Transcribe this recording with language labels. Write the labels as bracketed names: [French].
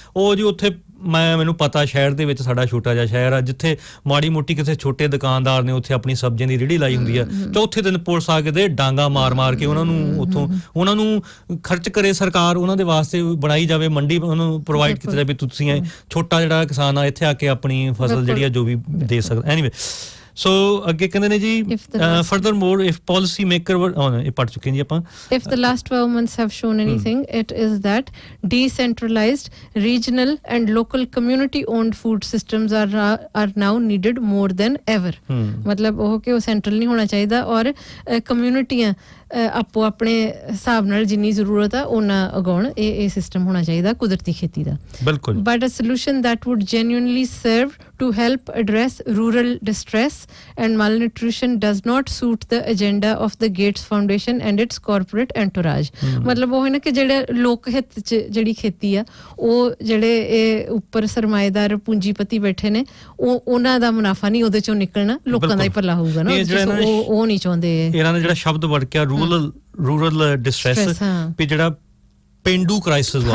[Punjabi] ਉਹ ਜੀ ਉੱਥੇ ਮੈਨੂੰ ਪਤਾ ਸ਼ਹਿਰ ਦੇ ਵਿੱਚ, ਸਾਡਾ ਛੋਟਾ ਜਿਹਾ ਸ਼ਹਿਰ ਆ, ਜਿੱਥੇ ਮਾੜੀ ਮੋਟੀ ਕਿਸੇ ਛੋਟੇ ਦੁਕਾਨਦਾਰ ਨੇ ਉੱਥੇ ਆਪਣੀ ਸਬਜ਼ੀਆਂ ਦੀ ਰੇਹੜੀ ਲਾਈ ਹੁੰਦੀ ਆ, ਚੌਥੇ ਦਿਨ ਪੁਲਿਸ ਆ ਕੇ ਤੇ ਡਾਂਗਾ ਮਾਰ ਕੇ ਉਹਨਾਂ ਨੂੰ ਉੱਥੋਂ ਉਹਨਾਂ ਨੂੰ ਖਰਚ ਕਰੇ ਸਰਕਾਰ, ਉਹਨਾਂ ਦੇ ਵਾਸਤੇ ਬਣਾਈ ਜਾਵੇ ਮੰਡੀ, ਉਹਨਾਂ ਨੂੰ ਪ੍ਰੋਵਾਈਡ ਕੀਤਾ ਜਾਵੇ, ਤੁਸੀਂ ਛੋਟਾ ਜਿਹੜਾ ਕਿਸਾਨ ਆ ਇੱਥੇ ਆ ਕੇ ਆਪਣੀ ਫਸਲ ਜਿਹੜੀ ਆ ਜੋ ਵੀ ਦੇ ਸਕਦਾ। ਐਨੀਵੇ ਸੋ ਅੱਗੇ ਕਹਿੰਦੇ ਨੇ ਜੀ, [English] furthermore if policy maker were [Punjabi] ਇਹ ਪੜ੍ਹ ਚੁੱਕੇ ਜੀ ਆਪਾਂ, [English] if the last 12 months have shown anything, it is that decentralized, regional and local community owned food systems are now needed more than ever. [Punjabi] ਮਤਲਬ ਉਹ ਕਿ ਉਹ ਸੈਂਟਰਲ ਨਹੀਂ ਹੋਣਾ ਚਾਹੀਦਾ ਔਰ ਕਮਿਊਨਿਟੀਆਂ ਆਪੋ ਆਪਣੇ ਹਿਸਾਬ ਨਾਲ ਜਿੰਨੀ ਜ਼ਰੂਰਤ ਆ ਉਹਨਾਂ ਉਗਾਉਣ, ਇਹ ਸਿਸਟਮ ਹੋਣਾ ਚਾਹੀਦਾ ਕੁਦਰਤੀ ਖੇਤੀ ਦਾ। ਬਿਲਕੁਲ। [English] But a solution that would genuinely serve to help address rural distress and malnutrition does not suit the agenda of the Gates Foundation and its corporate entourage. [Punjabi] ਮਤਲਬ ਉਹ ਹੈ ਨਾ ਕਿ ਜਿਹੜੇ ਲੋਕ ਹਿੱਤ 'ਚ ਜਿਹੜੀ ਖੇਤੀ ਆ, ਉਹ ਜਿਹੜੇ ਇਹ ਉੱਪਰ ਸਰਮਾਏਦਾਰ ਪੂੰਜੀਪਤੀ ਬੈਠੇ ਨੇ, ਉਹਨਾਂ ਦਾ ਮੁਨਾਫਾ ਨਹੀਂ ਉਹਦੇ ਚੋਂ ਨਿਕਲਣਾ, ਲੋਕਾਂ ਦਾ ਹੀ ਭਲਾ ਹੋਊਗਾ ਨਾ, ਉਹ ਨਹੀਂ ਚਾਹੁੰਦੇ। ਇਹਨਾਂ ਨੇ ਜਿਹੜਾ ਸ਼ਬਦ ਵਰਤਿਆ ਰੂਰਲ ਡਿਸਟ੍ਰੈਸ, ਵੀ ਜਿਹੜਾ ਪੇਂਡੂ ਕ੍ਰਾਈਸਿਸ ਵਾ,